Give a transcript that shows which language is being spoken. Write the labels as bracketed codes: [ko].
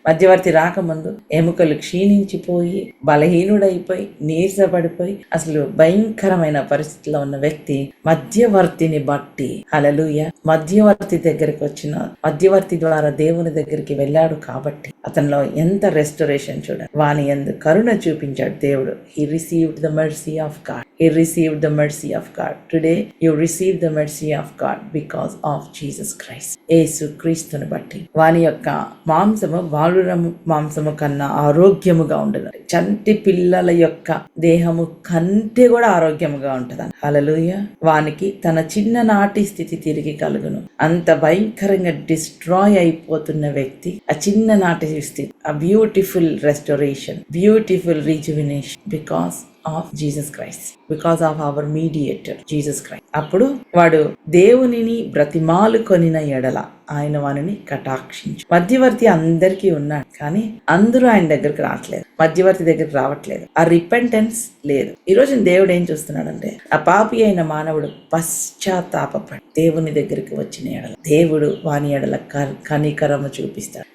[te] మధ్యవర్తి రాకముందు ఎముకలు క్షీణించిపోయి బలహీనుడైపోయి నీరసపడిపోయి అసలు భయంకరమైన పరిస్థితిలో ఉన్న వ్యక్తి మధ్యవర్తిని బట్టి, హల్లెలూయా, మధ్యవర్తి దగ్గరికి వచ్చిన, మధ్యవర్తి ద్వారా దేవుని దగ్గరికి వెళ్ళాడు కాబట్టి అతనిలో ఎంత రెస్టరేషన్ చూడండి. వాని యందు కరుణ చూపించాడు దేవుడు. [en] He received the mercy of God. He received the mercy of God. Today you receive the mercy of God because of Jesus Christ. [te] యేసు క్రీస్తుని బట్టి వాని యొక్క మాంసము బాలుర మాంసము కన్నా ఆరోగ్యముగా ఉండదు. చంటి పిల్లల యొక్క దేహము కంటే కూడా ఆరోగ్యముగా ఉంటదని. హల్లెలూయా. వానికి తన చిన్ననాటి స్థితి తిరిగి కలుగును. అంత భయంకరంగా డిస్ట్రాయ్ అయిపోతున్న వ్యక్తి ఆ చిన్ననాటి స్థితి, [en] a beautiful restoration, beautiful rejuvenation because of Jesus Christ, because of our mediator Jesus Christ. [te] అప్పుడు వాడు దేవునిని బ్రతిమాలు కొనిన ఎడల ఆయన వానిని కటాక్షించు. మధ్యవర్తి అందరికీ ఉన్నాడు, కానీ అందరూ ఆయన దగ్గరికి రావట్లేదు, మధ్యవర్తి దగ్గరికి రావట్లేదు. ఆ రిపెంటెన్స్ లేదు. ఈ రోజు దేవుడు ఏం చూస్తున్నాడంటే, ఆ పాపి అయిన మానవుడు పశ్చాత్తాపపడి దేవుని దగ్గరికి వచ్చిన ఎడల దేవుడు వాని ఎడల కనికరము చూపిస్తాడు.